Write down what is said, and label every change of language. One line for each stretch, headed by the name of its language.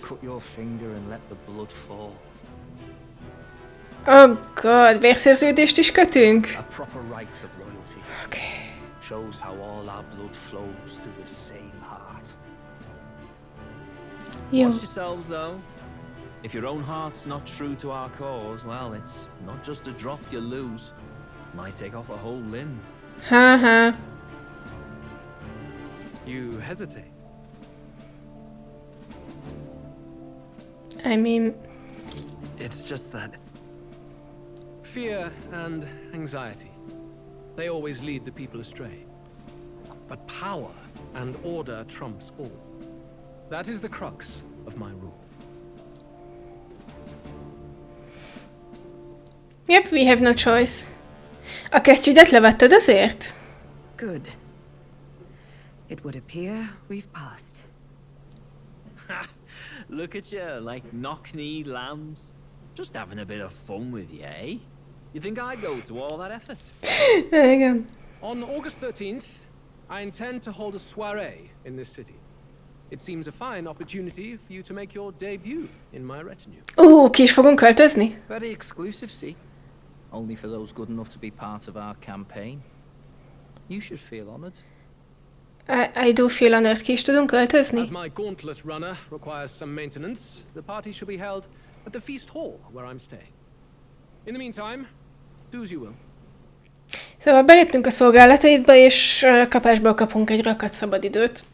English: Cut your finger and let the blood fall. Oh god,
Hungarian: vérszerződést is kötünk?
English: A proper right of loyalty. Okay. Shows how all our blood flows to the same heart.
Hungarian: Jó.
English: Watch yourselves, though. If your own heart's not true to our cause, well, it's not just a drop you lose. Might take off a whole limb. Ha. You hesitate. I mean... It's just that Fear and anxiety. They always lead the people astray. But power and order trumps all. That is the crux of my rule. Yep, we have no choice.
Hungarian: A kesztyűdet levetted azért?
English: Good. It would appear we've passed. Ha! Look at you, like knock-kneed lambs. Just having a bit of fun with you, eh? You think I'd go to all that effort?
Hungarian: Igen.
English: On August 13th, I intend to hold a soiree in this city. It seems a fine opportunity for you to make your debut in my retinue.
Hungarian: Ki is fogunk költözni?
English: Very exclusive, see? Only for those good enough to be part of our campaign. You should feel honored. I do feel honored.
Hungarian: Ki is tudunk költözni?
English: As my gauntlet runner requires some maintenance, the party should be held at the feast hall where I'm staying. In the meantime, do as you will.
Hungarian: Szóval beléptünk a szolgálataidba, és kapásból kapunk egy rakat szabadidőt.